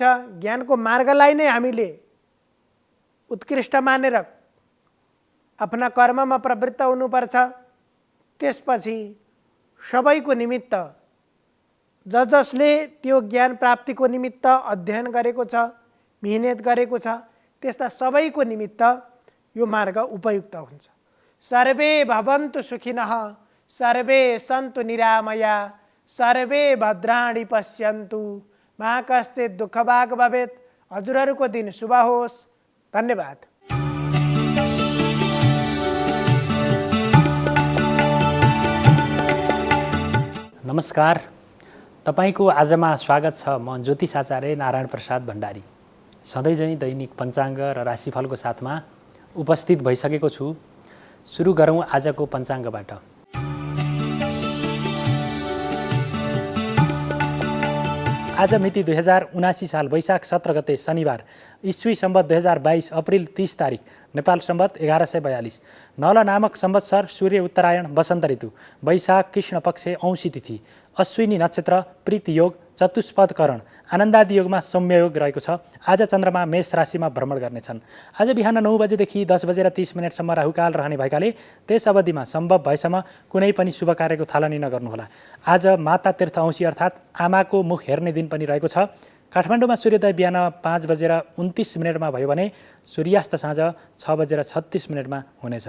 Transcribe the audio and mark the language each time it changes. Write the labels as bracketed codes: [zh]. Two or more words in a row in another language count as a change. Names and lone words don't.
[ne] ज्ञानको मार्गलाई नै हामीले उत्कृष्ट मानेर आफ्ना कर्ममा प्रवृत्त हुनुपर्छ। त्यसपछि सबैको निमित्त जसले त्यो ज्ञान प्राप्तिको निमित्त अध्ययन गरेको छ, मेहनत गरेको छ, त्यस्ता सबैको निमित्त यो मार्ग उपयुक्त हुन्छ। [sa] सर्वे भवन्तु सुखिनः, सर्वे सन्तु निरामया, सर्वे भद्राणि पश्यन्तु मा कश्चित् दुःखभाग् भवेत्। [ne] हजुरहरूको दिन शुभ होस्। धन्यवाद। नमस्कार, तपाईको आजमा स्वागत छ। म ज्योतिष आचार्य नारायण प्रसाद भण्डारी सधैँझै दैनिक पञ्चाङ्ग र राशिफलको साथमा उपस्थित भइसकेको छु। सुरु गरौँ आजको पञ्चाङ्गबाट। आज मिति 2079 साल वैशाख 17 गते शनिबार, ईस्वी सम्वत 2022 अप्रिल 30 तारिक, नेपाल सम्वत 1142, नल नामक संवत्सर, सूर्य उत्तरायण, वसन्त ऋतु, वैशाख कृष्ण पक्ष, औँसी तिथि, अश्विनी नक्षत्र, प्रीति योग, चतुष्पद करण, आनन्दादि योगमा सौम्य योग रहेको छ। आज चन्द्रमा मेष राशिमा भ्रमण गर्नेछन्। आज बिहान 9 बजेदेखि 10 बजेर 30 मिनटसम्म राहुकाल रहने भएकाले त्यस अवधिमा सम्भव भएसम्म कुनै पनि शुभ कार्यको थालनी नगर्नुहोला। आज माता तीर्थ औँसी अर्थात् आमाको मुख हेर्ने दिन पनि रहेको छ। काठमाडौँमा सूर्योदय बिहान 5 बजेर 29 मिनटमा भयो भने सूर्यास्त साँझ 6 बजेर 36 मिनटमा हुनेछ।